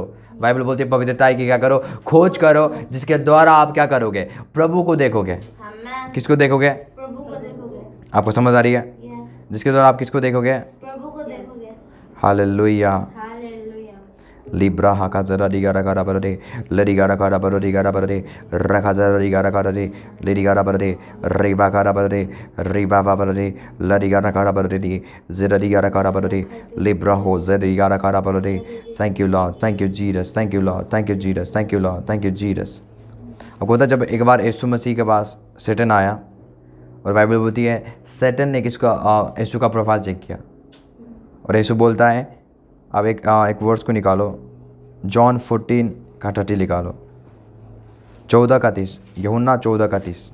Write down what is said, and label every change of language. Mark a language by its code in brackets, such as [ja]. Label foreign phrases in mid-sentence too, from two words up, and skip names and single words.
[hi] बाइबल बोलती है पवित्रता की क्या करो? खोज करो, जिसके द्वारा आप क्या करोगे? प्रभु को देखोगे। किसको देखोगे? प्रभु को देखोगे। आपको समझ आ रही है? जिसके द्वारा आप किसको देखोगे? प्रभु को देखोगे। हालेलुया। हालेलुया। लिब्रा हाका जरा रिगारा कारा बररे लरिगारा कारा बरो रिगारा बररे रखा जरा रिगारा कारा रे लरिगारा बररे रिबा कारा बररे रिबा बररे लरिगारा कारा बररे जरा रिगारा कारा बररे लिब्रा हो जरा रिगारा कारा बररे। [en] Thank you Lord, thank you Jesus, thank you Lord, thank you Jesus, thank you Lord, thank you Jesus. [hi] अब होता जब एक बार यीशु मसीह के पास सैटन आया और बाइबल बोलती है सैटन ने किसका? यीशु का प्रोफाइल चेक किया और यीशु बोलता है, अब एक वर्ड्स को निकालो, जॉन 14:30 निकालो, 14:30, यूहन्ना 14:30।